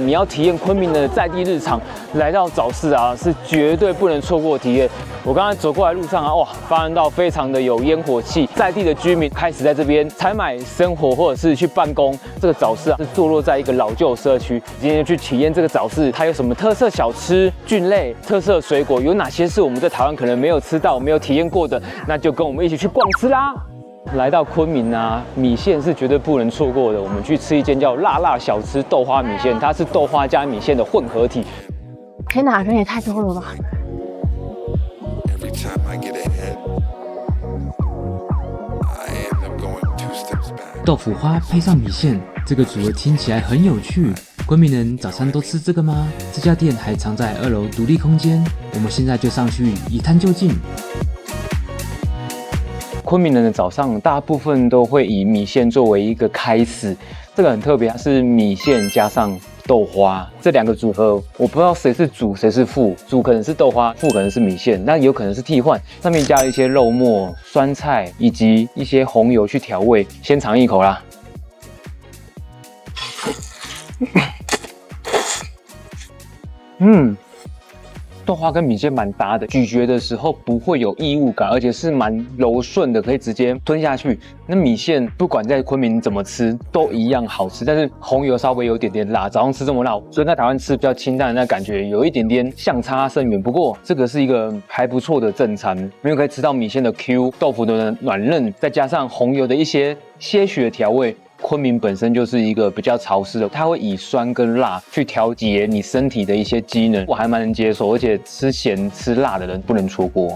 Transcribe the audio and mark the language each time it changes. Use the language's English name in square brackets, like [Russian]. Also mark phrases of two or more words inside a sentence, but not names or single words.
[Chinese] 你要體驗昆明的在地日常，來到早市啊，是絕對不能錯過的體驗。我剛才走過來路上啊，哇，發現到非常的有煙火氣，在地的居民開始在這邊採買生活或者是去辦公。這個早市啊，是坐落在一個老舊社區。今天去體驗這個早市，它有什麼特色小吃、菌類、特色水果，有哪些是我們在台灣可能沒有吃到、沒有體驗過的，那就跟我們一起去逛吃啦。來到昆明啊，米線是絕對不能錯過的。我们去吃一間叫辣辣小吃豆花米線，它是豆花加米線的混合體。天哪，人也太多了吧！豆腐花配上米線，這個組合聽起來很有趣。昆明人早餐都吃這個嗎？這家店還藏在2樓獨立空間，我們現在就上去一探究竟。昆明人的早上大部分都會以米線作為一個開始，這個很特別，是米線加上豆花這2個組合，我不知道誰是主誰是副，主可能是豆花，副可能是米線，那有可能是替換。上面加了一些肉末、酸菜以及一些紅油去調味，先嘗一口啦。豆花跟米線蠻搭的，咀嚼的時候不會有異物感，而且是蠻柔順的，可以直接吞下去。那米線不管在昆明怎麼吃都一樣好吃，但是紅油稍微有點點辣，早上吃這麼辣，所以在台灣吃比較清淡的那感覺有一點點相差甚遠。不過這個是一個還不錯的正餐，因為可以吃到米線的 Q， 豆腐的軟嫩，再加上紅油的一些些許的調味。昆明本身就是一個比較潮濕的，它會以酸跟辣去調節你身體的一些機能，我還蠻能接受，而且吃鹹吃辣的人不能錯過。